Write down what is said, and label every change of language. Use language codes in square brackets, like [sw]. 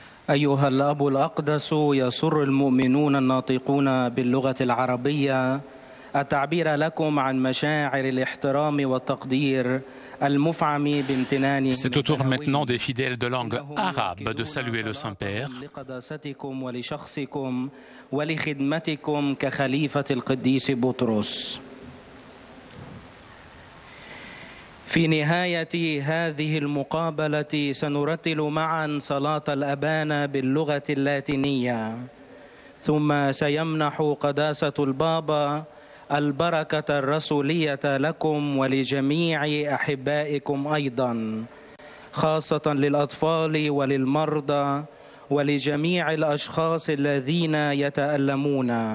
[ar] أيها الأب الأقدس، يسر المؤمنون الناطقون باللغة العربية التعبير لكم عن مشاعر الاحترام والتقدير المفعم بامتنان. [fr] C'est au tour maintenant des fidèles de langue arabe de saluer le Saint-Père. [ar] لقداستكم ولشخصكم ولخدمتكم كخليفة القديس بطرس. في نهاية هذه المقابلة سنرتل معا صلاة الأبانا باللغة اللاتينية، ثم سيمنح قداسة البابا البركة الرسولية لكم ولجميع أحبائكم أيضا، خاصة للأطفال وللمرضى ولجميع الأشخاص الذين يتألمون.